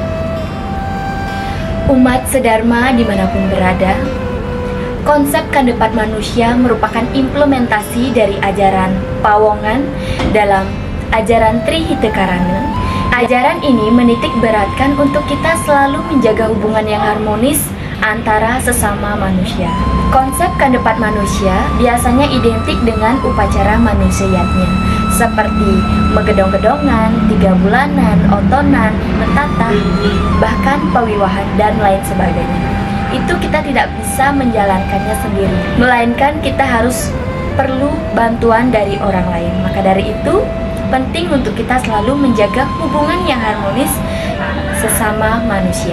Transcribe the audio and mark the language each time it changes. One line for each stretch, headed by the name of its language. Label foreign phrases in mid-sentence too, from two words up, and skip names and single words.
Indonesian: Umat sedharma dimanapun berada, konsep Kandepat manusia merupakan implementasi dari ajaran Pawongan dalam ajaran Trihitekarana. Ajaran ini menitik beratkan untuk kita selalu menjaga hubungan yang harmonis antara sesama manusia. Konsep Kandepat manusia biasanya identik dengan upacara manusiatnya, seperti megedong-gedongan, 3 bulanan, otonan, mentatah, bahkan pawiwahan, dan lain sebagainya. Itu kita tidak bisa menjalankannya sendiri, melainkan kita harus perlu bantuan dari orang lain. Maka dari itu, penting untuk kita selalu menjaga hubungan yang harmonis sesama manusia.